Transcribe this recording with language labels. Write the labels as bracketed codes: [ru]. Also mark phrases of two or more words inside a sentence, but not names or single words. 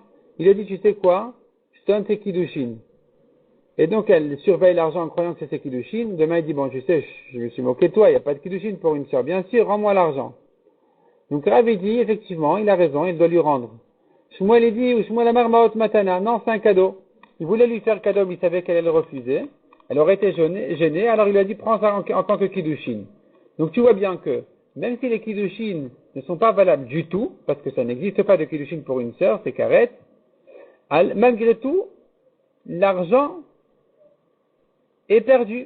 [fr] Il a dit, tu sais quoi? Je te donne tes kiddushin. Et donc, elle surveille l'argent en croyant que c'est ses kiddushin. Demain, il dit, bon, tu sais, je me suis moqué de toi, il n'y a pas de kiddushin pour une sœur. Bien sûr, rends-moi l'argent. Donc Rav dit, effectivement, il a raison, il doit lui rendre. Shmuel il dit, ou Shmuel [he] אמר מעות מתנה, [fr] non, c'est un cadeau. Il voulait lui faire cadeau, mais il savait qu'elle allait le refuser. Elle aurait été gênée, alors il lui a dit, prends ça en tant que kiddushin. Donc tu vois bien que, même si les kiddushin ne sont pas valables du tout, parce que ça n'existe pas de kiddushin pour une sœur, c'est karet, malgré tout, l'argent est perdu.